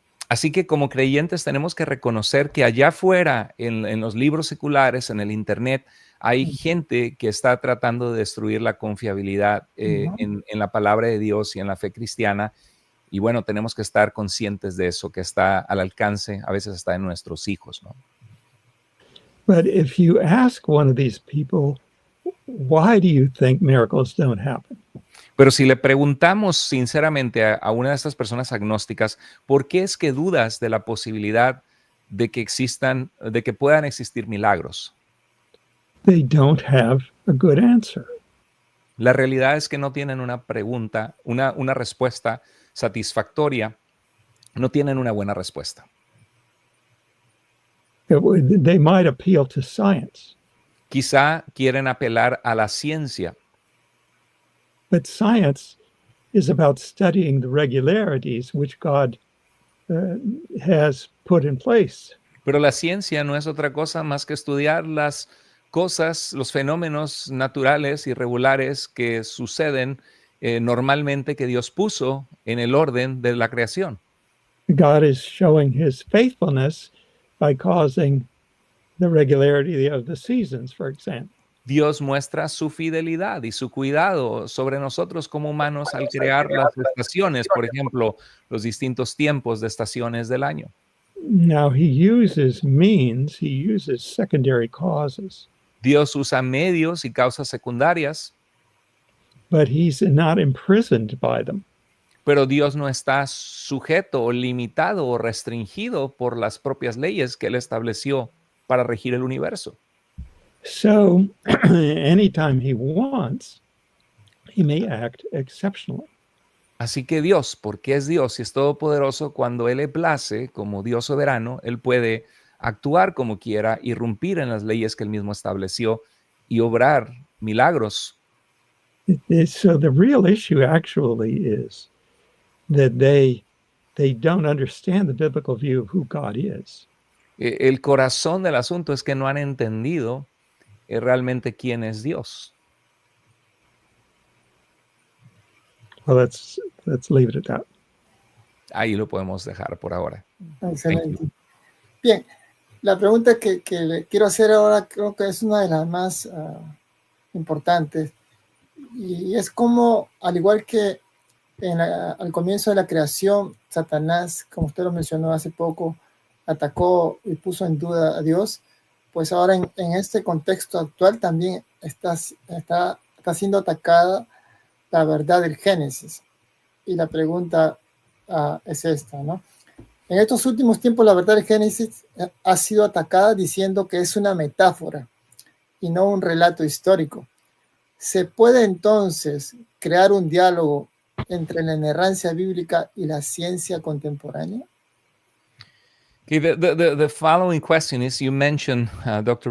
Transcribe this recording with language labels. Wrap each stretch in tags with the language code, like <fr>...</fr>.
<es>Así que como creyentes tenemos que reconocer que allá afuera, en los libros seculares, en el internet, hay gente que está tratando de destruir la confiabilidad en la palabra de Dios y en la fe cristiana. Y bueno, tenemos que estar conscientes de eso, que está al alcance, a veces está en nuestros hijos, ¿no?</es> <en>But if you ask one of these people, why do you think miracles don't happen?</en> <es>Pero si le preguntamos sinceramente a una de estas personas agnósticas, ¿por qué es que dudas de la posibilidad de que existan, de que puedan existir milagros?</es> <en>They don't have a good answer.</en> <es>La realidad es que no tienen una pregunta, una respuesta satisfactoria, no tienen una buena respuesta.</es> <en>They might appeal to science,</en> <es>Quizá quieren apelar a la ciencia,</es> <en>but science is about studying the regularities which God has put in place.</en> <es>pero la ciencia no es otra cosa más que estudiar las cosas, los fenómenos naturales y regulares que suceden normalmente que Dios puso en el orden de la creación.</es> <en>God is showing his faithfulness by causing the regularity of the seasons, for example.</en> <es>Dios muestra su fidelidad y su cuidado sobre nosotros como humanos al crear las estaciones, por ejemplo, los distintos tiempos de estaciones del año.</es> <en>Now he uses means, he uses secondary causes,</en> <es>Dios usa medios y causas secundarias,</es> <en>but he's not imprisoned by them.</en> <es>pero Dios no está sujeto o limitado o restringido por las propias leyes que Él estableció para regir el universo.</es> <en>So anytime he wants, he may act exceptionally.</en> <es>Así que Dios, porque es Dios y es todopoderoso, cuando Él le place, como Dios soberano, Él puede actuar como quiera, irrumpir en las leyes que Él mismo estableció y obrar milagros.</es> <en>So the real issue actually is that they don't understand the biblical view of who God is.</en> <es>El corazón del asunto es que no han entendido realmente quién es Dios.</es> <en>Well, let's leave it at that.</en> <es>Ahí lo podemos dejar por ahora. Excelente. Bien, la pregunta que le quiero hacer ahora creo que es una de las más importantes, y es como, al igual que al comienzo de la creación, Satanás, como usted lo mencionó hace poco, atacó y puso en duda a Dios, pues ahora en este contexto actual también está siendo atacada la verdad del Génesis. Y la pregunta es esta, ¿no? En estos últimos tiempos la verdad del Génesis ha sido atacada diciendo que es una metáfora y no un relato histórico. ¿Se puede entonces crear un diálogo entre la inerrancia bíblica y la ciencia contemporánea?</es> <en>Okay, the following question is, you mentioned, Dr.</en>